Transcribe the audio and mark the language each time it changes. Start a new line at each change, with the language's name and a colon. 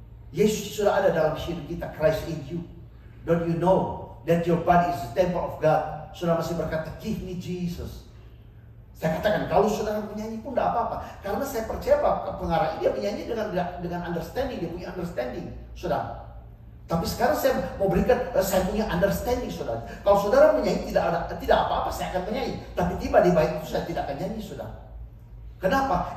Indonesian: Yesus sudah ada dalam hidup kita,
English: Christ in you. Don't you know that your body is the temple of God?
Indonesian: Saudara masih berkata,
English: give me Jesus.
Indonesian: Saya katakan, kalau saudara menyanyi pun tidak apa-apa. Karena saya percaya bahwa pengarah ini dia menyanyi dengan understanding, dia punya understanding, saudara. Tapi sekarang saya mau berikan, saya punya understanding, saudara. Kalau saudara menyanyi tidak apa-apa, saya akan menyanyi. Tapi tiba di bait itu saya tidak akan nyanyi, saudara. Kenapa?